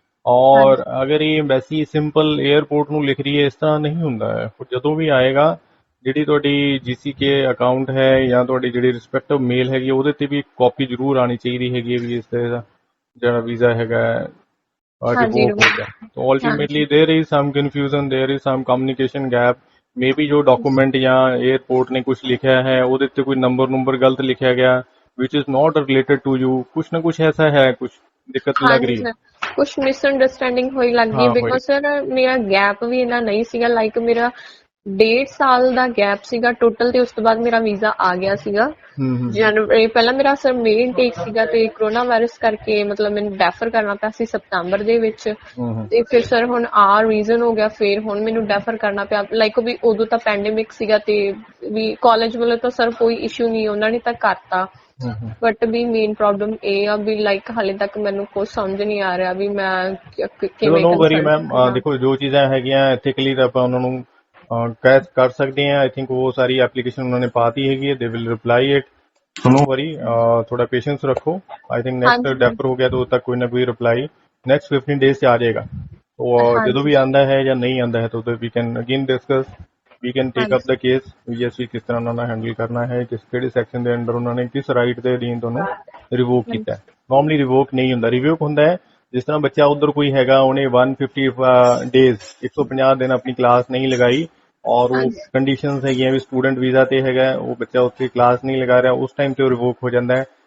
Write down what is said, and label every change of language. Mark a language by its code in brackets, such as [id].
[pa] ਔਰ ਹਾਂਜੀ। ਅਗਰ ਇਹ ਐਮਬੈਸੀ ਸਿੰਪਲ 에ਅਰਪੋਰਟ ਨੂੰ ਲਿਖ ਰਹੀ ਹੈ, ਇਸ ਤਰ੍ਹਾਂ ਨਹੀਂ ਹੁੰਦਾ ਹੈ। ਜਦੋਂ ਵੀ ਆਏਗਾ, ਜਿਹੜੀ ਤੁਹਾਡੀ ਜੀਸੀਕੇ ਅਕਾਊਂਟ ਹੈ ਜਾਂ ਤੁਹਾਡੀ ਜਿਹੜੀ ਰਿਸਪੈਕਟਿਵ ਮੇਲ ਹੈਗੀ ਉਹਦੇ ਤੇ ਵੀ ਕਾਪੀ ਜ਼ਰੂਰ ਆਣੀ ਚਾਹੀਦੀ ਹੈਗੀ ਹੈ ਵੀ ਇਸ ਤਰ੍ਹਾਂ ਦਾ ਜਿਹੜਾ ਵੀਜ਼ਾ ਹੈਗਾ ਹਾਂਜੀ ਰਿਵੋਕ ਹੋ ਗਿਆ। [hi] तो अल्टीमेटली [pa] ਹਾਂਜੀ [en] There is some confusion, there is some communication gap. Maybe [hi] जो डॉक्यूमेंट या एयरपोर्ट ने कुछ लिखा है [pa] ਉਹਦੇ ਤੇ ਕੋਈ ਨੰਬਰ ਗਲਤ ਲਿਖਿਆ ਗਿਆ [en] Which is not related to you. [hi] कुछ ना कुछ ऐसा है, कुछ दिक्कत लग [pa] ਹਾਂਜੀ [hi] रही है। [pa] ਸਰ, ਕੁਛ ਮਿਸਅੰਡਰਸਟੈਂਡਿੰਗ ਹੋਈ ਲੱਗਦੀ [hi] हाँ वही। [pa] ਬਿਕੋਜ਼ ਸਰ ਮੇਰਾ ਗੈਪ ਵੀ ਇੰਨਾ ਨਹੀਂ ਸੀਗਾ, ਲਾਈਕ ਮੇਰਾ 1.5 ਸਾਲ ਦਾ ਗੈਪ ਸੀਗਾ ਟੋਟਲ, ਤੇ ਉਸ ਤੋਂ ਬਾਅਦ ਮੇਰਾ ਵੀਜ਼ਾ ਆ ਗਿਆ ਸੀਗਾ हम्म। ਜਨਵਰੀ। ਪਹਿਲਾਂ ਮੇਰਾ ਸਰ ਮੇਨ ਇਨਟੇਕ ਸੀਗਾ ਤੇ ਕਰੋਨਾ ਵਾਇਰਸ ਕਰਕੇ ਮਤਲਬ ਮੈਨੂੰ ਡੈਫਰ ਕਰਨਾ ਪਿਆ ਸੀ ਸਤੰਬਰ ਦੇ ਵਿੱਚ। हम्म। ਤੇ ਫਿਰ ਸਰ ਹੁਣ ਰੀਜ਼ਨ ਹੋ ਗਿਆ, ਫਿਰ ਹੁਣ ਮੈਨੂੰ ਡੈਫਰ ਕਰਨਾ ਪਿਆ, ਲਾਈਕ ਵੀ ਉਦੋਂ ਤਾਂ ਪੈਂਡੇਮਿਕ ਸੀਗਾ ਤੇ ਵੀ ਕਾਲਜ ਵੱਲੋਂ ਤਾਂ ਸਰ ਕੋਈ ਇਸ਼ੂ ਨਹੀਂ, ਉਹਨਾਂ ਨੇ ਤਾਂ ਕਰਤਾ। हम्म। ਬਟ ਵੀ ਮੇਨ ਪ੍ਰੋਬਲਮ ਇਹ ਆ ਵੀ ਲਾਈਕ ਹਾਲੇ ਤੱਕ ਮੈਨੂੰ ਕੁਝ ਸਮਝ ਨਹੀਂ ਆ ਰਿਹਾ ਵੀ ਮੈਂ ਚਲੋ ਕਿਵੇਂ [en] no worry [pa] ਕੰਸਲਟ [en] ma'am, [pa] ਕਰਾਂ। ਦੇਖੋ ਜੋ ਚੀਜ਼ਾਂ ਹੈਗੀਆਂ ਐਥੀਕਲੀ ਤਾਂ ਆਪਾਂ ਉਹਨਾਂ ਨੂੰ ਕਹਿ ਕਰ ਸਕਦੇ ਹਾਂ। ਆਈ ਥਿੰਕ ਉਹ ਸਾਰੀ ਐਪਲੀਕੇਸ਼ਨ ਉਹਨਾਂ ਨੇ ਪਾਤੀ ਹੈਗੀ ਹੈ, [en] They will reply it. No worry, [hi] थोड़ा पेशेंस रखो। [en] I think next [pa] ਹਾਂਜੀ [hi] डेफर हो गया तो उद तक कोई ना कोई रिप्लाई नेक्स्ट 15 डेज से आ जाएगा। तो जो [pa] ਹਾਂਜੀ [hi] भी आंदा है या नहीं आंदा है तो [en] we can again discuss, we can take up [pa] ਹਾਂਜੀ द केस ਵੀ ਅਸੀਂ ਕਿਸ ਤਰ੍ਹਾਂ ਉਹਨਾਂ ਨਾਲ ਹੈਂਡਲ ਕਰਨਾ ਹੈ, ਕਿਹੜੇ ਸੈਕਸ਼ਨ ਦੇ ਅੰਡਰ ਉਹਨਾਂ ਨੇ ਕਿਸ ਰਾਈਟ ਦੇ ਅਧੀਨ ਤੁਹਾਨੂੰ ਰਿਵੋਕ ਕੀਤਾ ਹੈ। ਨਾਰਮਲੀ ਰਿਵੋਕ ਨਹੀਂ ਹੁੰਦਾ, ਰਿਵੋਕ ਹੁੰਦਾ ਹੈ ਜਿਸ ਤਰ੍ਹਾਂ ਬੱਚਾ ਉਧਰ ਕੋਈ ਹੈਗਾ ਉਹਨੇ 150 ਡੇਜ਼ 150 ਦਿਨ ਆਪਣੀ ਕਲਾਸ ਨਹੀਂ ਲਗਾਈ ਔਰ ਉਹ ਹਾਂਜੀ ਕੰਡੀਸ਼ਨਸ ਹੈਗੀਆਂ ਵੀ ਸਟੂਡੈਂਟ ਵੀਜ਼ਾ ਤੇ ਹੈਗਾ, ਉਹ ਬੱਚਾ ਉੱਥੇ ਕਲਾਸ ਨਹੀਂ ਲਗਾ ਰਿਹਾ, ਉਸ ਟਾਈਮ ਤੇ ਉਹ ਰਿਵੋਕ ਹੋ ਜਾਂਦਾ ਹੈ।